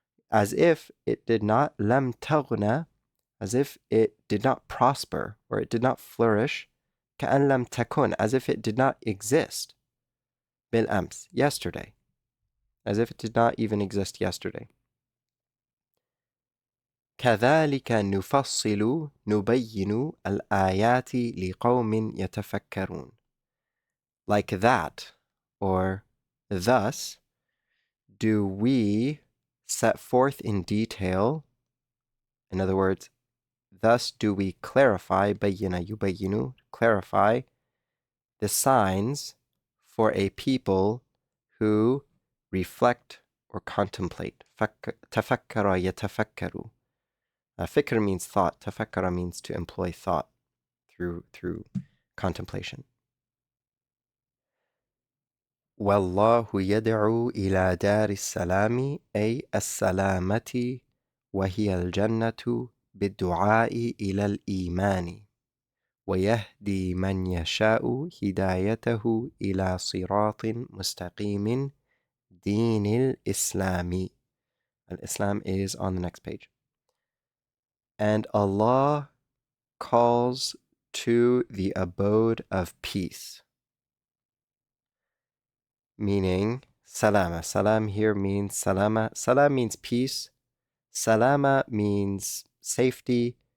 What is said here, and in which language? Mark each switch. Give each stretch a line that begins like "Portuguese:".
English: As if it did not, lam taghna, as if it did not prosper or it did not flourish, ka'an lam takun, as if it did not exist, bil ams, yesterday, as if it did not even exist yesterday.
Arabic: كذلك نفصل نبين الآيات لقوم يتفكرون.
English: Like that, or thus, do we set forth in detail, in other words, thus do we clarify, bayyana yubayyinu, clarify the signs for a people who reflect or contemplate. Tafakkara yatafakkaru. Fikr means thought. Tafakkara means to employ thought through contemplation.
Arabic: والله يدعو إلى دار السلام أي السلامة وهي الجنة بالدعاء إلى الإيمان ويهدي من يشاء هدايته إلى صراط مستقيم دين الإسلام.
English: Al-Islam is on the next page. And Allah calls to the abode of peace, meaning salama. Salam here means salama. Salam means peace. Salama means safety.